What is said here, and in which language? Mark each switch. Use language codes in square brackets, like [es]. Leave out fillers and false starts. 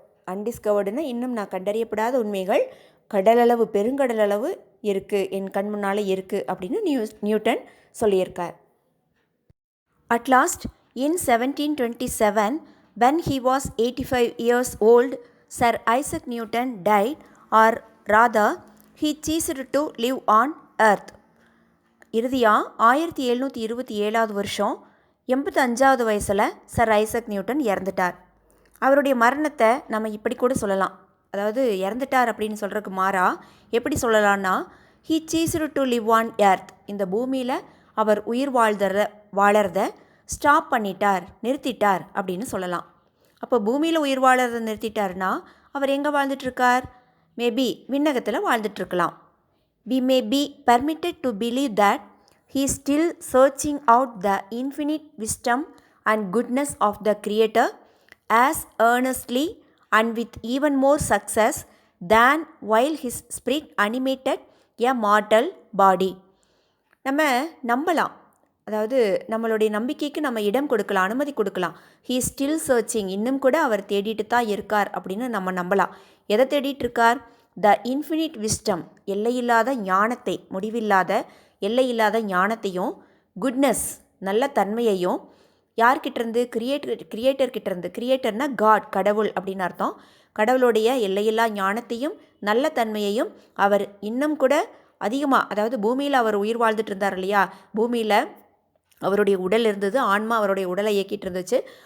[ta] அன்டிஸ்கவர்டுன்னா இன்னும் நான் கண்டறியப்படாத உண்மைகள் கடலளவு, பெருங்கடலளவு இருக்குது, என் கண் முன்னால் இருக்குது அப்படின்னு நியூட்டன் சொல்லியிருக்கார். [en] At last, in 1727, when he was 85 years old, Sir Isaac Newton died, or rather, he ceased to live on earth. [ta] இறுதியாக 1727 வருஷம் 85வது வயசில் சர் ஐசக் நியூட்டன் இறந்துட்டார். அவருடைய மரணத்தை நம்ம இப்படி கூட சொல்லலாம். அதாவது இறந்துட்டார் அப்படின்னு சொல்கிறதுக்கு மாறா எப்படி சொல்லலான்னா, [en] he ceased to live on earth. [ta] இந்த பூமியில் அவர் உயிர் வாழறத ஸ்டாப் பண்ணிட்டார், நிறுத்திட்டார் அப்படின்னு சொல்லலாம். அப்போ பூமியில் உயிர் வாழறத நிறுத்திட்டார்னா அவர் எங்கே வாழ்ந்துட்டுருக்கார்? மேபி விண்ணகத்தில் வாழ்ந்துட்டுருக்கலாம். [en] We may be permitted to believe that he is still searching out the infinite wisdom and goodness of the Creator as earnestly and with even more success than while his spirit animated a mortal body. [ta] நம்ம நம்பலாம், அதாவது நம்மளுடைய நம்பிக்கைக்கு நம்ம இடம் கொடுக்கலாம், அனுமதி கொடுக்கலாம். [en] he still searching, [ta] இன்னும் கூட அவர் தேடிட்டு தான் இருக்கார் அப்படின்னு நம்ம நம்பலாம். எதை தேடிட்டு இருக்கார்? [en] the infinite wisdom [ta] எல்லையில்லாத ஞானத்தை, முடிவில்லாத எல்லையில்லாத ஞானத்தையும், குட்னஸ் நல்ல தன்மையையும் யார்கிட்டேருந்து, கிரியேட்டர்கிட்டேருந்து, கிரியேட்டர்னா காட், கடவுள் அப்படின்னு அர்த்தம், கடவுளுடைய எல்லையில்லா ஞானத்தையும் நல்ல தன்மையையும் அவர் இன்னும் கூட அதிகமாக, அதாவது பூமியில் அவர் உயிர் வாழ்ந்துட்டு இருந்தார் இல்லையா, பூமியில் அவருடைய உடல் இருந்தது, ஆன்மா அவருடைய உடலை இயக்கிட்டு இருந்துச்சு.